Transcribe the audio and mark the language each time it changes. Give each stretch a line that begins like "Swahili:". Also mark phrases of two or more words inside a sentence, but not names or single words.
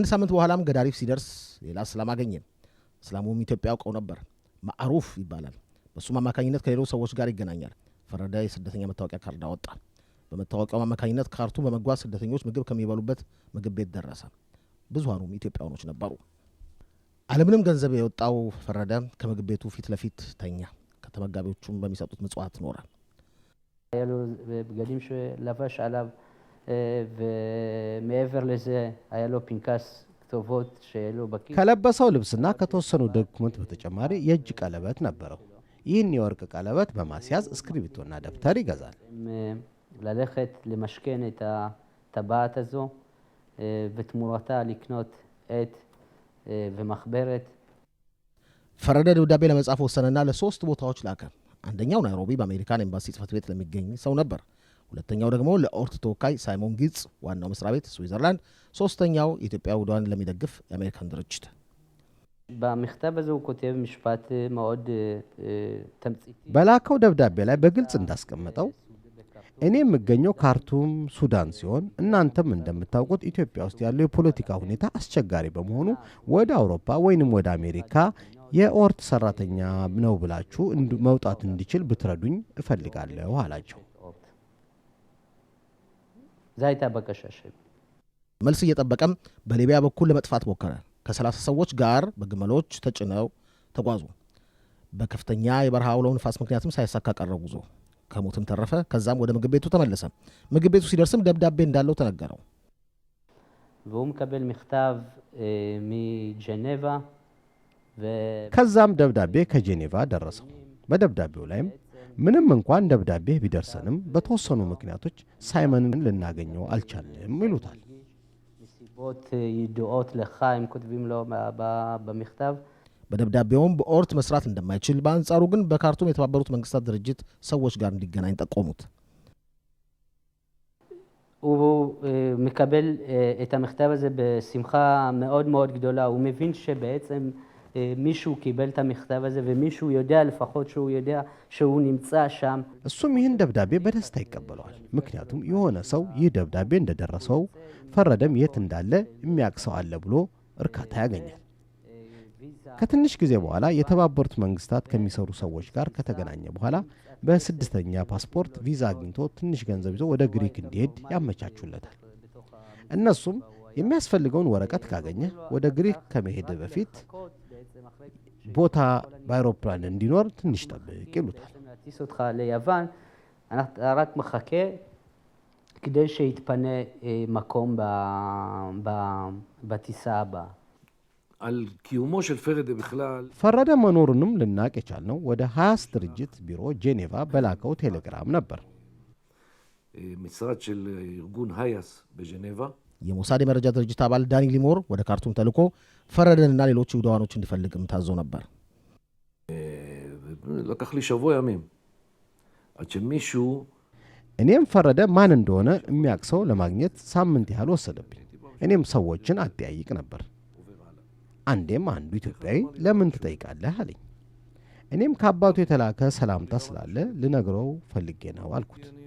Amharic: ሳምንት በኋላም ገዳሪፍ ሲደርስ ሌላ እስላም አገኘ። እስላሙም ኢትዮጵያ ያውቀው ነበር። ማዕሩፍ ይባላል። በሱም አማካኝነት ከሌሎች ሰዎች ጋር ይገናኛል። ፈረደ የስደተኛ መታወቂያ ካርድ አወጣ። በመታወቂያው አማካኝነት ካርቱም በመጓዝ ስደተኞች ምግብ ከሚበሉበት ምግብ ቤት ደረሰ። ብዙሃኑም ኢትዮጵያውያኖች ነበሩ። አለምንም ገንዘብ የወጣው ፈረደ ከምግብ ቤቱ ፊት ለፊት ተኛ። ከተመጋቢዎቹም በሚሰጡት ምጽዋት ኖረ። ያሉ በገዲም ለፈሽ አላብ
Hebrew: ומעבר לזה היה לו פנקס כתובות שהעלו בכיס.
Amharic: ከለበሰው ልብስና ከተወሰኑ ዶክመንት በተጨማሪ የእጅ ቀለበት ነበረው። ይህን የወርቅ ቀለበት በማስያዝ እስክሪብቶና ደብተር ይገዛል።
Hebrew: ללכת למשכן את הטבעת הזו ותמורתה לקנות עט ומחברת.
Amharic: ፈረደ ደብዳቤ ለመጻፍ ወሰነና ለሶስት ቦታዎች ላከ። አንደኛው ናይሮቢ በአሜሪካን ኤምባሲ ጽሕፈት ቤት ለሚገኝ ሰው ነበር። ሁለተኛው ደግሞ ለኦርት ተወካይ ሳይሞን ጊትስ ዋናው መስሪያ ቤት ስዊዘርላንድ፣ ሶስተኛው የኢትዮጵያ ውዷን ለሚደግፍ የአሜሪካን ድርጅት።
Hebrew: במכתב הזה הוא כותב משפט מאוד תמציתי.
Amharic: በላከው ደብዳቤ ላይ በግልጽ እንዳስቀመጠው እኔ የምገኘው ካርቱም ሱዳን ሲሆን እናንተም እንደምታውቁት ኢትዮጵያ ውስጥ ያለው የፖለቲካ ሁኔታ አስቸጋሪ በመሆኑ ወደ አውሮፓ ወይንም ወደ አሜሪካ የኦርት ሰራተኛ ነው ብላችሁ መውጣት እንዲችል ብትረዱኝ እፈልጋለሁ አላቸው። ዛይታ በቀሻሽ መልስ እየጠበቀም በሊቢያ በኩል ለመጥፋት ሞከረ። ከ30 ሰዎች ጋር በግመሎች ተጭነው ተጓዙ። በከፍተኛ የበረሃ አውሎ ንፋስ ምክንያትም ሳይሳካ ቀረ ጉዞ። ከሞትም ተረፈ። ከዛም ወደ ምግብ ቤቱ ተመለሰ። ምግብ ቤቱ ሲደርስም ደብዳቤ እንዳለው ተነገረው።
Hebrew: והוא מקבל מכתב מג'נבה
Amharic: ከዛም ደብዳቤ ከጄኔቫ ደረሰው። በደብዳቤው ላይም ምንም እንኳን ደብዳቤ ቢደርሰንም በተወሰኑ ምክንያቶች ሳይመንን ልናገኘው አልቻልንም ይሉታል።
Hebrew: ידועות לך הם כותבים לו במכתב.
Amharic: በደብዳቤውም በኦርት መስራት እንደማይችል በአንጻሩ ግን በካርቱም የተባበሩት መንግስታት ድርጅት ሰዎች ጋር እንዲገናኝ ጠቆሙት።
Hebrew: הוא מקבל את המכתב הזה בשמחה מאוד מאוד גדולה. הוא מבין שבעצם מישהו קיבל את המכתב הזה ומישהו יודע לפחות שהוא יודע שהוא נמצא שם.
Amharic: እሱም ይህን ደብዳቤ በደስታ ይቀበለዋል። ምክንያቱም የሆነ ሰው ይህ ደብዳቤ እንደደረሰው ፈረደም የት እንዳለ የሚያቅሰው አለ ብሎ እርካታ ያገኛል። ከትንሽ ጊዜ በኋላ የተባበሩት መንግስታት ከሚሰሩ ሰዎች ጋር ከተገናኘ በኋላ በስድስተኛ ፓስፖርት ቪዛ አግኝቶ ትንሽ ገንዘብ ይዞ ወደ ግሪክ እንዲሄድ ያመቻቹለታል። እነሱም የሚያስፈልገውን ወረቀት ካገኘ ወደ ግሪክ ከመሄድ በፊት ቦታ በአውሮፕላን እንዲኖር ትንሽ ጠብቅ ይሉታል።
Hebrew: טיס אותך ליוון, אתה רק מחכה כדי שיתפנה מקום בטיסה הבאה. על קיומו של פרדה בכלל
Amharic: ፈረደ መኖሩንም ልናቅ የቻልነው ወደ ሃያስ ድርጅት ቢሮ ጄኔቫ በላከው ቴሌግራም ነበር።
Hebrew: משרד של ארגון הייס בז'נבה
Amharic: የሞሳድ የመረጃ ድርጅት አባል ዳኒ ሊሞር ወደ ካርቱም ተልኮ ፈረደንና ሌሎች ይሁዳኖች እንዲፈልግም ታዞ ነበር።
Hebrew: לקח לי שבוע ימים עד שמישהו
Amharic: እኔም ፈረደ ማን እንደሆነ የሚያቅሰው ለማግኘት ሳምንት ያህል ወሰደብኝ። እኔም ሰዎችን አጠያይቅ ነበር። አንዴም አንዱ ኢትዮጵያዊ ለምን ትጠይቃለህ አለኝ። እኔም ከአባቱ የተላከ ሰላምታ ስላለ ልነግረው ፈልጌ ነው አልኩት።